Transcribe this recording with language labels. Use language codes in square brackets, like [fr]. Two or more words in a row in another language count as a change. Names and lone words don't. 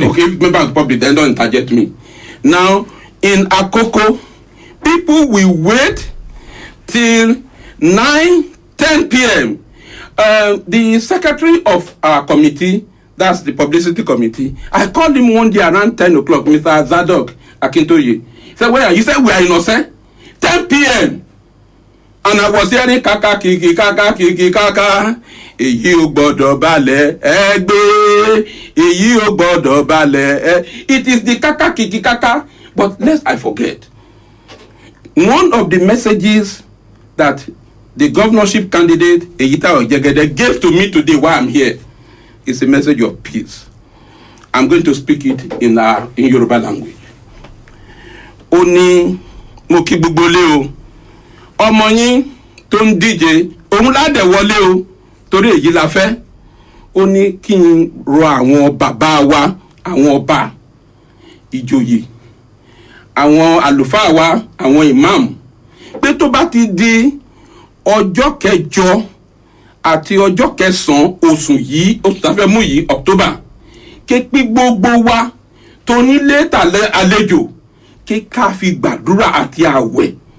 [en] Okay, members of the public, then don't target me. Now in Akoko, people will wait till 9-10 p.m. The secretary of our committee, that's the publicity committee, I called him one day around 10 o'clock, Mr. Zadok Akintoye. He said, where are you? He said, we are innocent. 10 p.m. And I was hearing kaka kiki kaka kiki kaka. [yo] Èyí ò gbọ́dọ̀ balẹ̀ ẹgbẹ́. Èyí ò gbọ́dọ̀ balẹ̀. [en] It is the kaka kiki kaka. But lest I forget, one of the messages that the governorship candidate Eyitayo Jegede gave to me today while I'm here is a message of peace. I'm going to speak it in Yoruba language. [yo] Ó ní mo kí gbogbo lé o. Ọmọ yín tó ń díje, òun lá dẹ̀ wọlé o. Torí èyí la fẹ́. Ó ní kí n rọ àwọn bàbá wa, àwọn ọba. ìjòyè àwọn àlùfáà wa àwọn imam pé tó bá ti di ọjọ́ kẹjọ àti ọjọ́ kẹsàn-án oṣù yìí oṣù tá a fẹ́ mú yìí October ké pé gbogbo wa tó nílé tàlẹ́ àlejò ké ká fi gbàdúrà àti àwẹ̀